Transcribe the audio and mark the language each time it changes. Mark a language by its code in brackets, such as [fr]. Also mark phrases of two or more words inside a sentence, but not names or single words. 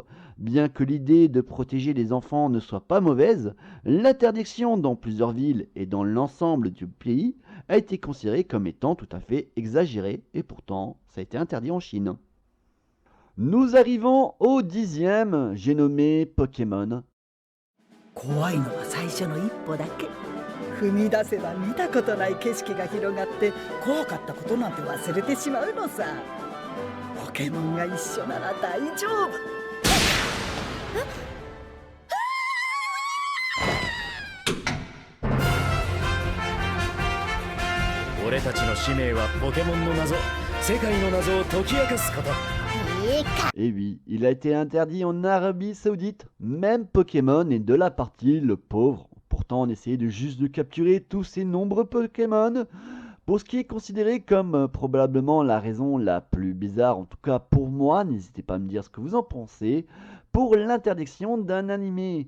[fr] Bien que l'idée de protéger les enfants ne soit pas mauvaise, l'interdiction dans plusieurs villes et dans l'ensemble du pays a été considérée comme étant tout à fait exagérée, et pourtant ça a été interdit en Chine. Nous arrivons au 10e, j'ai nommé Pokémon. [ja] 怖いのは最初の一歩だけ。踏み出せば見たことない景色が広がって怖かったことなんて忘れてしまうのさ。ポケモンが一緒なら大丈夫。俺たちの使命はポケモンの謎、世界の謎を解き明かすこと。 [fr] Et oui, il a été interdit en Arabie Saoudite, même Pokémon est de la partie, le pauvre. Pourtant, on essayait de juste de capturer tous ces nombreux Pokémon. Pour ce qui est considéré comme probablement la raison la plus bizarre, en tout cas pour moi, n'hésitez pas à me dire ce que vous en pensez, pour l'interdiction d'un animé.